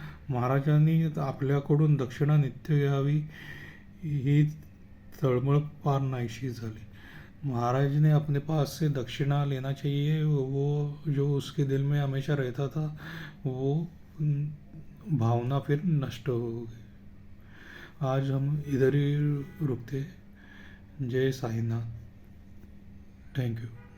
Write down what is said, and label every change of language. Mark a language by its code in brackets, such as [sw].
[mr] महाराजांनी आपल्याकडून दक्षिणा नित्य घ्यावी ही तळमळ फार नाहीशी झाली. [hi] महाराज ने अपने पास से दक्षिणा लेना चाहिए, वो जो उसके दिल में हमेशा रहता था वो भावना फिर नष्ट हो गई. आज हम इधर ही रुकते. जय साईनाथ. [en] Thank you.